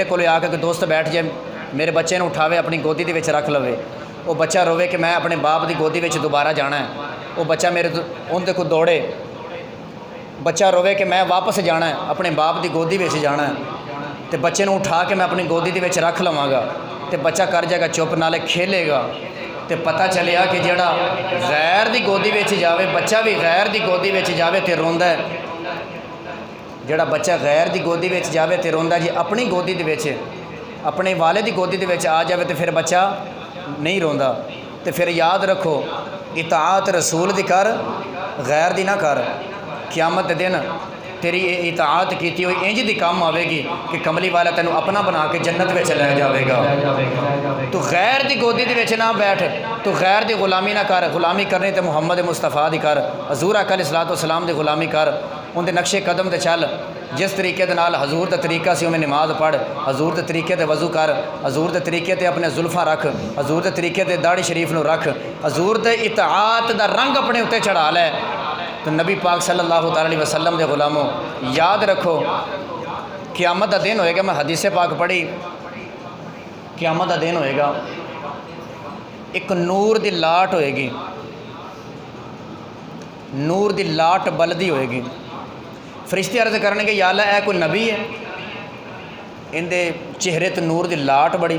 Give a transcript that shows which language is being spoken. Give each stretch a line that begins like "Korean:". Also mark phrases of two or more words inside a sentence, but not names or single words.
Punjabi: کو آ کے کوئی دوست بیٹھ جائے، میرے بچے نوں اٹھاوے اپنی گودی دے وچ رکھ لوے، اوہ بچہ روئے کہ میں اپنے باپ کی گودی وچ دوبارہ جانا ہے، اوہ بچہ میرے انہاں کو دوڑے، بچہ روئے کہ میں واپس جانا ہے، اپنے باپ کی گودی وچ جانا ہے، تو بچے نوں اٹھا کے میں اپنی گودی دے وچ رکھ لواں گا، تو بچہ کر جائے گا چپ، نالے کھیلے گا. تو پتا چلیا کہ جیہڑا غیر کی گودی میں جاوے، بچہ وی غیر کی گودی میں جاوے تو روندا ہے، جیہڑا بچہ غیر کی گودی میں جاوے تو روندا جی. اپنی گودی دے وچ اپنے والے کی گودی دے وچ آ جاوے تو فیر بچہ نہیں روندا. تو فیر یاد رکھو اطاعت رسول دی کر، غیر دی نا کر. قیامت دے دن تیری اطاعت کی ہوئی انج دی کم آوے گی کہ کملی والا تینوں اپنا بنا کے جنت میں لے جائے گا. تو غیر کی گودی دے وچ نا بیٹھ، تو غیر کی غلامی نا کر، غلامی کرنی تو محمد مصطفیٰ دی کر، حضور آقا
Arabic: عليه الصلاة والسلام
Punjabi: دی غلامی کر، انہاں کے نقشِ قدم تے چل. جس طریقے دے نال حضور کا طریقہ سی اوہ میں نماز پڑھ، حضور کے طریقے تے وضو کر، حضور کے طریقے تے اپنے زلفاں رکھ، حضور کے طریقے تے داڑھی شریف نوں رکھ، حضور کے اطاعت دا رنگ اپنے اُتے چڑھا لے. تو نبی پاک
Arabic: صلی اللہ علیہ وسلم
Punjabi: کے غلامو یاد رکھو قیامت کا دن ہووے گا، میں حدیثِ پاک پڑھی، قیامت کا دن ہووے گا، اک نور کی لاٹ ہووے گی، نور کی لاٹ بلدی ہووے گی. فرشتے عرض کرن گے
Arabic: يا الله
Punjabi: اے کوئی نبی ہے، انہاں کے چہرے توں نور کی لاٹ بڑی.